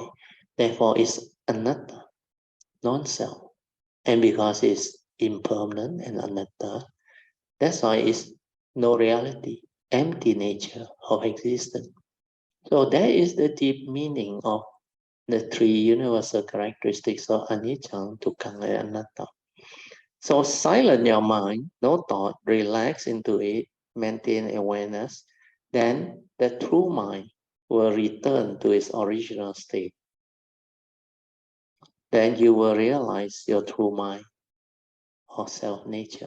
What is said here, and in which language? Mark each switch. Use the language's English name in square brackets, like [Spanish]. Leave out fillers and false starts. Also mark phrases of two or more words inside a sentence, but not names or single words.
[English] Therefore, it's anatta, non-self. And because it's impermanent and anatta, that's why it's no reality, empty nature of existence. So that is the deep meaning of the three universal characteristics of anicca, dukkha, and anatta. So silence your mind, no thought, relax into it, maintain awareness, then the true mind will return to its original state. Then you will realize your true mind or self-nature.